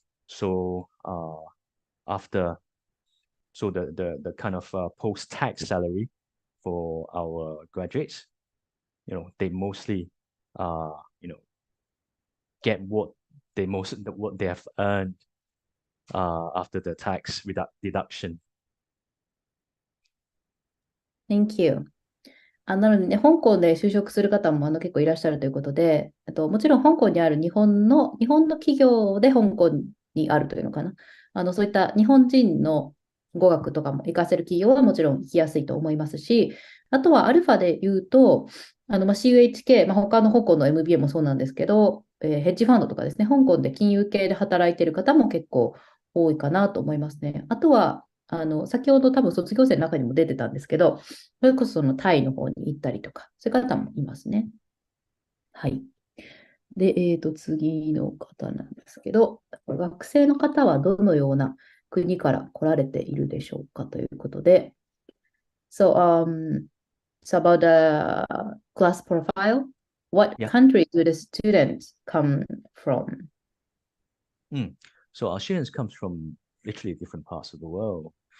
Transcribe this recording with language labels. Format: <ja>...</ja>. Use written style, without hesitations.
<en>So the kind of post-tax salary for our graduates, they mostly get what they have earned after the tax deduction. Thank you.</en> <ja>なのでね、香港で就職する方も結構いらっしゃるということで、もちろん香港にある日本の企業で香港にあるというのかな。そういった日本人の語学とかも活かせる企業はもちろん行きやすいと思いますし、あとはアルファで言うと、CUHK、他の香港の MBA もそうなんですけど、ヘッジファンドとかですね、香港で金融系で働いている方も結構多いかなと思いますね。あとは、先ほど多分卒業生の中にも出てたんですけど、それこそタイの方に行ったりとか、そういう方もいますね。はい。で、次の方なんですけど、学生の方はどのような国から来られているでしょうかということで、</ja> <en>So, it's about the class profile. What country do the students come from? So our students comes from literally different parts of the world.</en>